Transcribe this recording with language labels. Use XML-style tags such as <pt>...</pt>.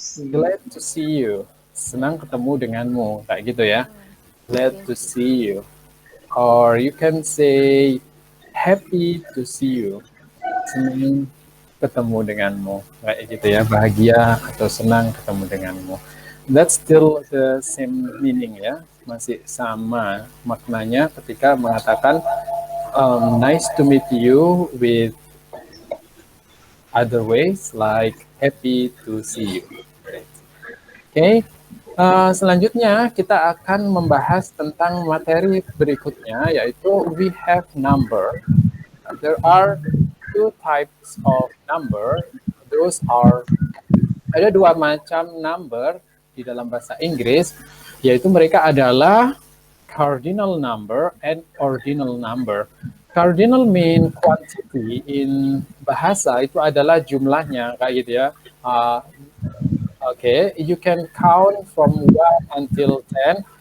<en>Glad to see you.</en> <id>Senang ketemu denganmu, kayak gitu ya.</id> <en>Glad to see you. Or you can say happy to see you.</en> <id>Senang ketemu denganmu, kayak gitu ya. Bahagia atau senang ketemu denganmu.</id> <en>That's still the same meaning ya.</en> <id>Masih sama maknanya ketika mengatakan</id> <en>nice to meet you with other ways like happy to see you. Oke.</en> <id>Selanjutnya kita akan membahas tentang materi berikutnya, yaitu</id> <en>we have number. There are two types of number. Those are,</en> <id>ada dua macam number di dalam bahasa Inggris, yaitu mereka adalah</id> <en>cardinal number and ordinal number. Cardinal mean quantity in</en> <id>bahasa itu adalah jumlahnya, kayak gitu ya.</id> <en>Okay, you can count from 1 until 10.</en>